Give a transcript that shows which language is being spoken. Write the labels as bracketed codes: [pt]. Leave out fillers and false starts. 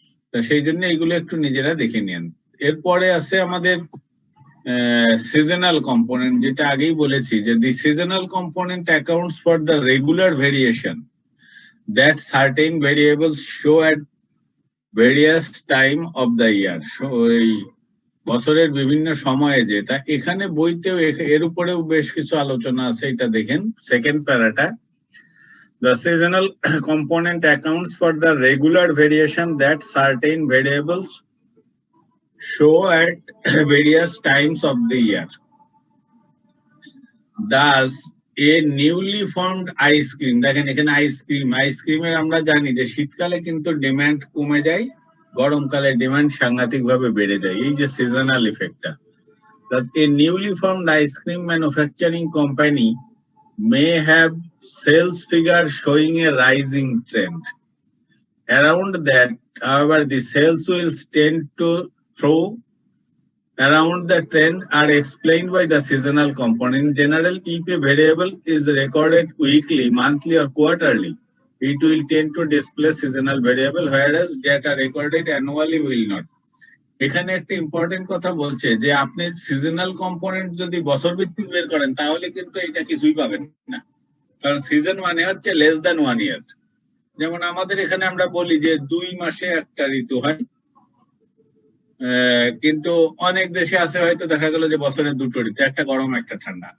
[bn] তা সেই জন্য এগুলো একটু নিজেরা দেখে নিন। এরপরে আছে আমাদের সিজনাল কম্পোনেন্ট, যেটা আগেই বলেছি যে [en] The seasonal component accounts for the regular variation that certain variables show at various time of the year. [bn] এই বছরের বিভিন্ন সময়ে যে, তা এখানে বইতেও এর উপরেও বেশ কিছু আলোচনা আছে, এটা দেখেন second প্যারাটা। [en] The seasonal component accounts for the regular variation that certain variables show at various times of the year. Thus, a newly formed ice cream, [bn] দেখেন এখানে আইসক্রিমের আমরা জানি যে শীতকালে কিন্তু ডিমান্ড কমে যায়, গরমকালে ডিমান্ড সাংঘাতিক ভাবে বেড়ে যায়, এই যে সিজনাল ইফেক্টটা। [en] That a newly formed ice cream manufacturing company may have sales figure showing a rising trend. Around that, however, the sales will tend to throw around the trend are explained by the seasonal component. In general, if a variable is recorded weekly, monthly, or quarterly, it will tend to display seasonal variable, whereas data recorded annually will not. [bn] এখানে একটা important কথা বলছে যে আপনি seasonal component যদি বছর ভিত্তিক বের করেন তাহলে কিন্তু এটা কিছুই পাবেন না, কারণ সিজন মানে হচ্ছে [en] Less than 1 year. [bn] যেমন আমাদের এখানে আমরা বলি যে 2 মাসে একটা ঋতু হয়, কিন্তু অনেক দেশে আছে হয়তো দেখা গেল যে বছরে 2টো ঋতু, একটা গরম একটা ঠান্ডা।